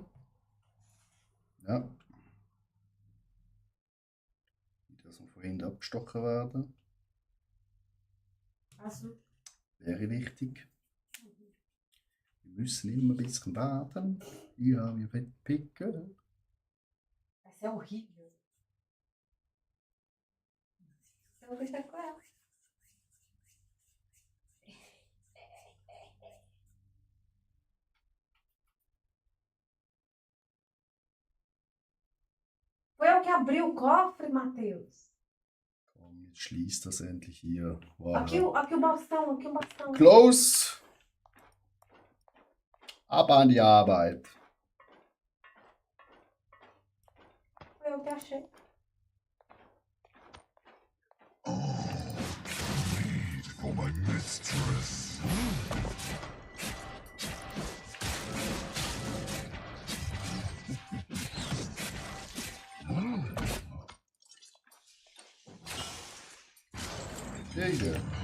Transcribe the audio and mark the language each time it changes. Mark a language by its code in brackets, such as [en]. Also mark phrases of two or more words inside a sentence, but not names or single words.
[de] Ja. Nicht, dass wir vorhin abgestochen werden. [pt] azul. [de] Wäre wichtig. Wir müssen immer ein bisschen warten. Ja, wir picken. [pt] Essa é horrível. Eu vou estar com ela. Foi eu que abri o cofre, Matheus. [de] Komm, jetzt schließt das endlich hier. Wow. [pt] Aqui o bastão, aqui o bastão. [de] Close! Ab an die Arbeit. [pt] Foi eu que achei. [en] For my mistress. [de] Jäger.